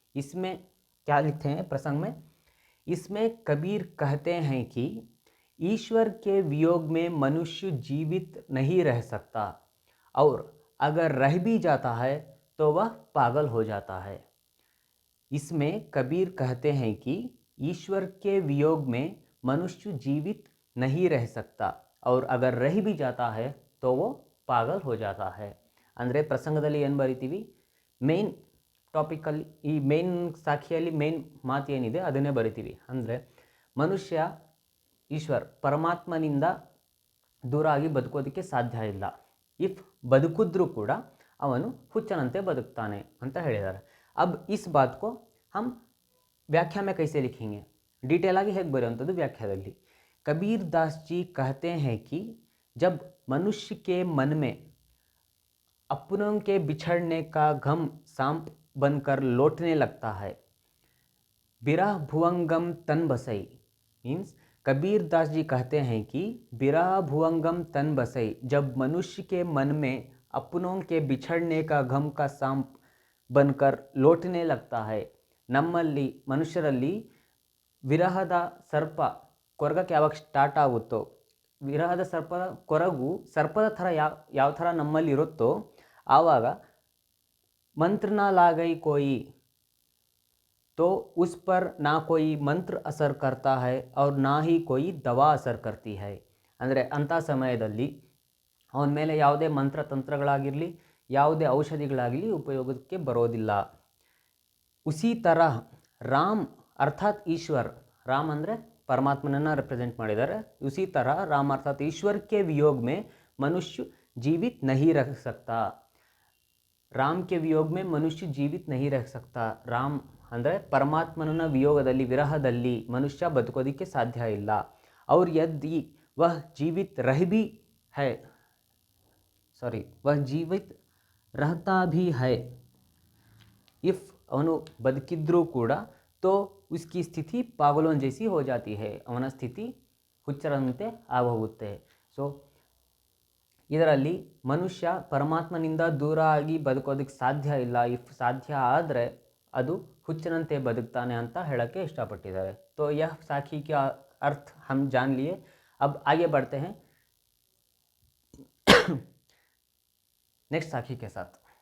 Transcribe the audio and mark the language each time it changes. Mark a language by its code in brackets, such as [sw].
[hi] इसमें क्या लिखते हैं प्रसंग में, इसमें कबीर कहते हैं कि ईश्वर के वियोग में मनुष्य जीवित नहीं रह सकता और अगर रह भी जाता है तो वह पागल हो जाता है. इसमें कबीर कहते हैं कि ईश्वर के वियोग में मनुष्य जीवित नहीं रह सकता और अगर रह भी जाता है तो वो पागल हो जाता है. [kn] ಅಂದರೆ ಪ್ರಸಂಗದಲ್ಲಿ ಏನು ಬರಿತೀವಿ, ಮೇನ್ ಟಾಪಿಕಲ್ಲಿ, ಈ ಮೇನ್ ಸಾಖಿಯಲ್ಲಿ ಮೇನ್ ಮಾತು ಏನಿದೆ ಅದನ್ನೇ ಬರಿತೀವಿ. ಅಂದರೆ ಮನುಷ್ಯ ಈಶ್ವರ್ ಪರಮಾತ್ಮನಿಂದ ದೂರ ಆಗಿ ಬದುಕೋದಕ್ಕೆ ಸಾಧ್ಯ ಇಲ್ಲ. ಇಫ್ ಬದುಕಿದ್ರೂ ಕೂಡ ಅವನು ಹುಚ್ಚನಂತೆ ಬದುಕ್ತಾನೆ ಅಂತ ಹೇಳಿದ್ದಾರೆ. [hi] अब इस बात को हम व्याख्या में कैसे लिखेंगे, डिटेल आगे [kn] ಹೇಗೆ ಬರೆಯುವಂಥದ್ದು ವ್ಯಾಖ್ಯಾದಲ್ಲಿ. [hi] कबीर दास जी कहते हैं कि जब मनुष्य के मन में अपनों के बिछड़ने का गम सांप बनकर लौटने लगता है। बिरह भुवंगम तन बसई मीन्स कबीर दास जी कहते हैं कि बिरह भुवंगम तन बसई, जब मनुष्य के मन में अपनों के बिछड़ने का गम का सांप बनकर लौटने लगता है, [kn] ನಮ್ಮಲ್ಲಿ ಮನುಷ್ಯರಲ್ಲಿ ವಿರಹದ ಸರ್ಪ ಕೊರಗಕ್ಕೆ ಯಾವಾಗ ಸ್ಟಾರ್ಟ್ ಆಗುತ್ತೋ, ವಿರಹದ ಸರ್ಪದ ಕೊರಗು ಸರ್ಪದ ಥರ ಯಾವ ಥರ ನಮ್ಮಲ್ಲಿ ಇರುತ್ತೋ ಆವಾಗ [hi] ಮಂತ್ರ ನಾ ಲಾಗೈ ಕೋಯಿ तो उस पर ना कोई ಮಂತ್ರ असर करता है और ना ही कोई दवा असर करती है. [kn] ಅಂದರೆ ಅಂಥ ಸಮಯದಲ್ಲಿ ಅವನ ಮೇಲೆ ಯಾವುದೇ ಮಂತ್ರ ತಂತ್ರಗಳಾಗಿರಲಿ ಯಾವುದೇ ಔಷಧಿಗಳಾಗಲಿ ಉಪಯೋಗಕ್ಕೆ ಬರೋದಿಲ್ಲ. [hi] ಉಸಿ ತರಹ ರಾಮ್ ಅರ್ಥಾತ್ ಈಶ್ವರ್, [kn] ರಾಮ್ ಅಂದರೆ परमात्मनನ್ನು रिप्रेजेंट ಮಾಡಿದ್ದಾರೆ. [hi] उसी तरह राम अर्थात ईश्वर के वियोग में मनुष्य जीवित नहीं रह सकता. राम के वियोग में मनुष्य जीवित नहीं रह सकता. [kn] राम ಅಂದರೆ परमात्मನ ವಿಯೋಗದಲ್ಲಿ ವಿರಹದಲ್ಲಿ ಮನುಷ್ಯ ಬದುಕೋದಕ್ಕೆ ಸಾಧ್ಯ ಇಲ್ಲ. [hi] और यदि वह जीवित रह भी है वह जीवित रहता भी है, इफ [kn] ಅವನು ಬದುಕಿದ್ರೂ ಕೂಡ [hi] तो उसकी स्थिति पागलों जैसी हो जाती है, [kn] ಅವನ ಸ್ಥಿತಿ ಹುಚ್ಚರಂತೆ ಆಗೋಗುತ್ತೆ. ಸೊ ಇದರಲ್ಲಿ ಮನುಷ್ಯ ಪರಮಾತ್ಮನಿಂದ ದೂರ ಆಗಿ ಬದುಕೋದಕ್ಕೆ ಸಾಧ್ಯ ಇಲ್ಲ. ಇಫ್ ಸಾಧ್ಯ ಆದರೆ ಅದು ಹುಚ್ಚನಂತೆ ಬದುಕ್ತಾನೆ ಅಂತ ಹೇಳೋಕ್ಕೆ ಇಷ್ಟಪಟ್ಟಿದ್ದಾರೆ. [hi] तो यह साखी का अर्थ हम जान लिए. अब आगे बढ़ते हैं नेक्स्ट साखी के साथ.